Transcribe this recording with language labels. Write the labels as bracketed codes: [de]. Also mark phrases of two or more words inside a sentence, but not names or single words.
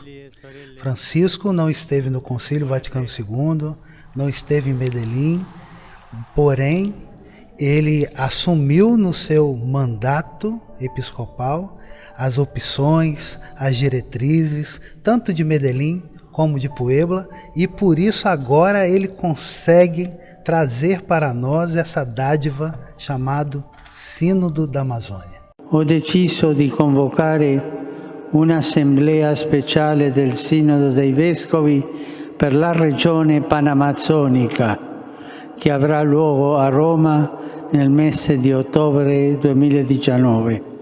[pt] Francisco não esteve no Concílio Vaticano II, não esteve em Medellín, porém ele assumiu no seu mandato episcopal as opções, as diretrizes, tanto de Medellín como de Puebla, e por isso agora ele consegue trazer para nós essa dádiva chamada Sínodo da Amazônia. [it] Ho deciso di convocare un'assemblea speciale del Sinodo dei Vescovi per la regione panamazzonica, che avrà luogo a Roma nel mese di ottobre 2019.